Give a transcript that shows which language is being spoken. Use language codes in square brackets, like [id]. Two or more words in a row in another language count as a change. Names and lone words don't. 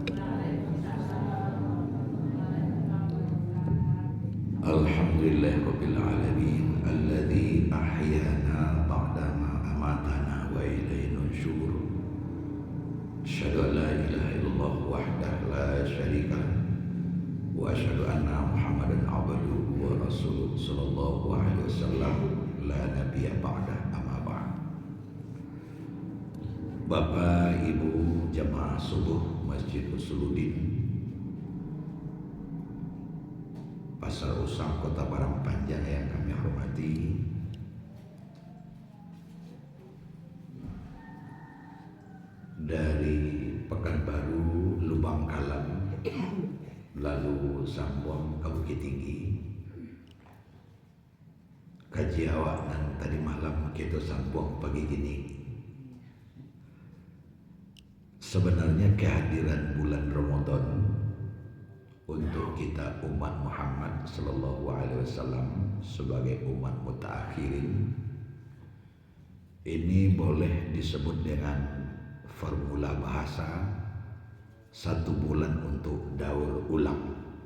[ar] الحمد لله رب العالمين الذي أحيانا بعد ما أماتنا وإليه النشور. أشهد أن لا إله إلا الله وحده لا شريك له وأشهد أن محمدا عبده ورسوله صلى الله عليه وسلم لا نبي بعد أما بعد. [id] Bapak Ibu jamaah subuh Masjid Usuluddin Pasar Usang Kota Barangpanjang yang kami hormati, dari Pekanbaru, Lubang Kalam, lalu Sambong ke Bukit Tinggi, [min] kaji awak nan tadi malam [id] kita Sambong pagi gini. Sebenarnya kehadiran bulan Ramadan untuk kita umat Muhammad [ar] صلى الله عليه وسلم [id] sebagai umat mutaakhirin ini boleh disebut dengan formula bahasa satu bulan untuk daur ulang.